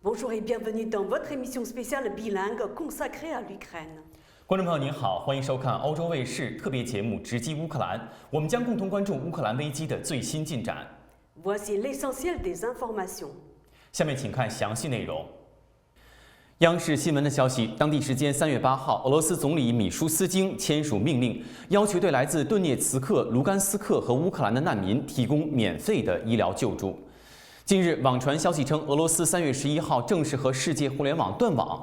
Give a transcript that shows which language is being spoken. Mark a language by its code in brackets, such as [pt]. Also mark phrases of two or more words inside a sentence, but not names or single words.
[fr] Bonjour et bienvenue dans votre émission spéciale bilingue consacrée à l'Ukraine。 [zh] 观众朋友您好，欢迎收看欧洲卫视特别节目《直击乌克兰》，我们将共同关注乌克兰危机的最新进展。 [fr] Voici l'essentiel des informations。 [zh] 下面请看详细内容。央视新闻的消息，当地时间3月8号，俄罗斯总理米舒斯京签署命令，要求对来自顿涅茨克、卢甘斯克和乌克兰的难民提供免费的医疗救助。近日，网传消息称，俄罗斯3月11号正式和世界互联网断网。